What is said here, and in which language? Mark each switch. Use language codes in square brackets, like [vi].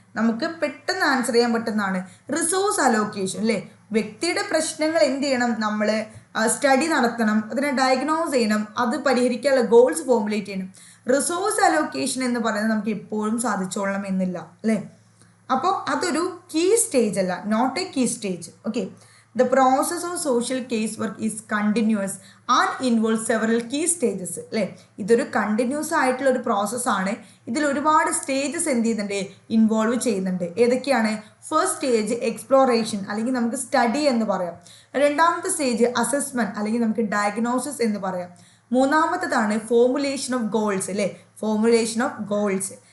[ml] നമുക്ക് പെട്ടെന്ന് ആൻസർ ചെയ്യാൻ പറ്റുന്നതാണ് റിസോഴ്സ് അലോക്കേഷൻ അല്ലേ. വ്യക്തിയുടെ പ്രശ്നങ്ങൾ എന്ത് ചെയ്യണം? നമ്മൾ സ്റ്റഡി നടത്തണം, അതിനെ ഡയഗ്നോസ് ചെയ്യണം, അത് പരിഹരിക്കാനുള്ള ഗോൾസ് ഫോർമുലേറ്റ് ചെയ്യണം. റിസോഴ്സ് അലോക്കേഷൻ എന്ന് പറയുന്നത് നമുക്ക് എപ്പോഴും സാധിച്ചോളണം എന്നില്ല അല്ലേ. അപ്പോൾ അതൊരു കീ സ്റ്റേജ് അല്ല, [en] Not a key stage. Okay, the process of social case work is continuous and involves several key stages [ml] അല്ലേ. ഇതൊരു കണ്ടിന്യൂസ് ആയിട്ടുള്ള ഒരു പ്രോസസ്സാണ്. ഇതിൽ ഒരുപാട് സ്റ്റേജസ് എന്ത് ചെയ്യുന്നുണ്ട്? ഇൻവോൾവ് ചെയ്യുന്നുണ്ട്. ഏതൊക്കെയാണ്? ഫസ്റ്റ് സ്റ്റേജ് എക്സ്പ്ലോറേഷൻ അല്ലെങ്കിൽ നമുക്ക് സ്റ്റഡി എന്ന് പറയാം. രണ്ടാമത്തെ സ്റ്റേജ് അസസ്മെൻറ്റ് അല്ലെങ്കിൽ നമുക്ക് ഡയഗ്നോസിസ് എന്ന് പറയാം. മൂന്നാമത്തേതാണ് ഫോർമുലേഷൻ ഓഫ് ഗോൾസ് അല്ലേ, ഫോർമുലേഷൻ ഓഫ് ഗോൾസ്.